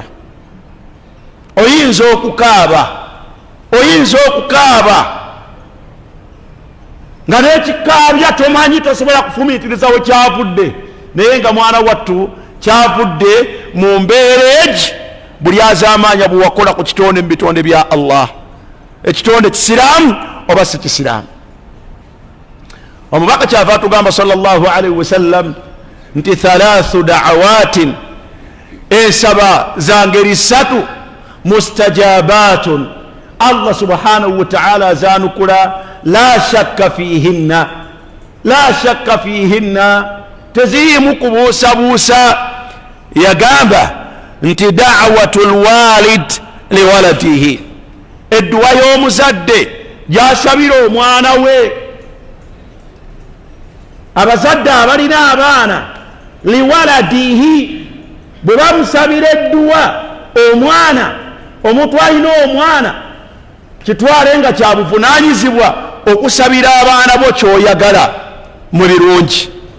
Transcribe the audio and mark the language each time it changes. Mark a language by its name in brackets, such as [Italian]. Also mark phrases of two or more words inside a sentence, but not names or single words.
[Ganda] Oyinza okukaaba nga n'ekikaabya tomanyi, tosobola kufumiitiriza we kyavudde, naye nga mwana wattu kyavudde mu mbeera egi buli azaamanya bwe wakola ku kitonde mu bitonde bya Allah, ekitonde kisiraamu oba si kisiraamu. Omubaka kyava atugamba [Arabic] صلى الله عليه وسلم [Ganda] nti 3 da'awatin, ensaba za ngeri 3 mustajabatun, Allah [Arabic] سبحانه وتعالى [Ganda] azanukula, [Arabic] لا شك فيهن, [Ganda] tezirimu kubuusabuusa. Yagamba nti [Arabic] دعوة الوالد لولده, [Ganda] edduwa y'omuzadde gy'asabira omwana we. Abazadde abalina abaana, liwaladihi, bwe bamusabira edduwa omwana omuntu alina omwana kitwale nga kyabuvunanyizibwa okusabira abaana bo kyoyagala mu birungi.